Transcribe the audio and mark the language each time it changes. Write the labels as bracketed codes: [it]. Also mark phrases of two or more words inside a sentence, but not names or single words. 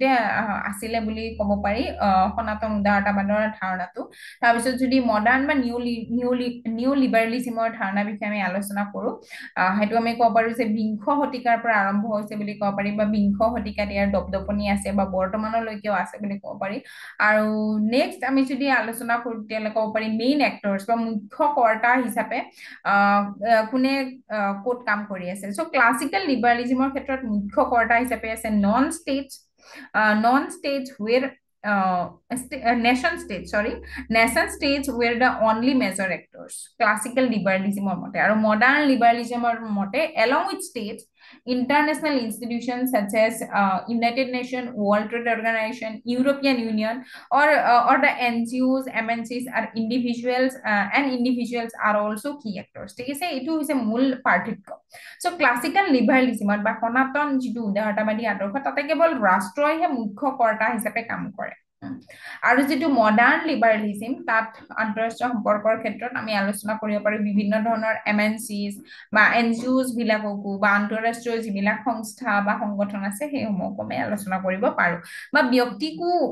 [as] আছিলে বুলি ক'ব পাৰি সনাতন উদাৰতাবাদৰ ধাৰণাটো তাৰপিছত যদি মডাৰ্ণ বা [en] new liberalismৰ [as] ধাৰণাৰ বিষয়ে আমি আলোচনা কৰো সেইটো আমি ক'ব পাৰো যে বিংশ শতিকাৰ পৰা আৰম্ভ হৈছে বুলি ক'ব পাৰি বা বিংশ শতিকাত ইয়াৰ দপদপনি আছে বা বৰ্তমানলৈকেও আছে বুলি ক'ব পাৰি আৰু নেক্সট আমি যদি আলোচনা কৰো তেতিয়াহ'লে ক'ব পাৰি [en] main actors [as] বা মুখ্য কৰ্তা হিচাপে কোনে ক'ত কাম কৰি আছে চ' [en] classical liberalismৰ [as] ক্ষেত্ৰত মুখ্য কৰ্তা হিচাপে আছে non-states [en] where nation states were the only major actors classical liberalism মতে আৰু modern liberalism মতে along with states international institutions such as United Nations World Trade Organization European Union or the NGOs MNCs are individuals are also key actors ঠিক [as] আছে এইটো হৈছে মূল পাৰ্থক্য চ' [en] classical liberalismত [as] বা সনাতন যিটো উদাৰতাবাদী আদৰ্শ তাতে কেৱল ৰাষ্ট্ৰইহে মুখ্য কৰ্তা হিচাপে কাম কৰে আৰু যেটো [en] modern liberalism [as] তাত আন্তঃৰাষ্ট্ৰীয় সম্পৰ্কৰ ক্ষেত্ৰত আমি আলোচনা কৰিব পাৰো বিভিন্ন ধৰণৰ MNCs বা NGOs বিলাককো বা আন্তঃৰাষ্ট্ৰীয় যিবিলাক সংস্থা বা সংগঠন আছে সেইসমূহকো আমি আলোচনা কৰিব পাৰো বা ব্যক্তিকো